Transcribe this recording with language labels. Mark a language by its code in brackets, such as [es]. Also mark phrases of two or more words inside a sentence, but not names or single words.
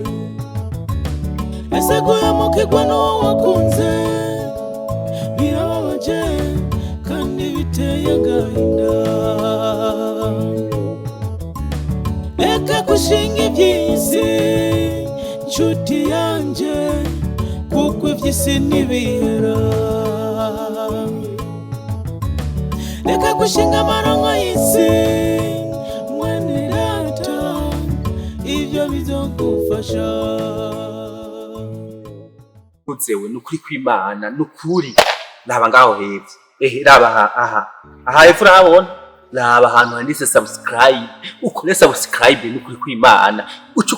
[rn] Ese guhemukirwa n'uwo wakunze birababaje. agahinda reka gushinga iby'isi nshuti yanje kuko iby'isi ntibihera reka gushinga amaronko y'isi mwene data ibyo bizogufasha uzewe nukuri kw'Imana nukuri raba ngaho hepfo raba aha hepfo urabona raba ahantu handitse subscribe ukore subscribe nukuri kw'Imana uca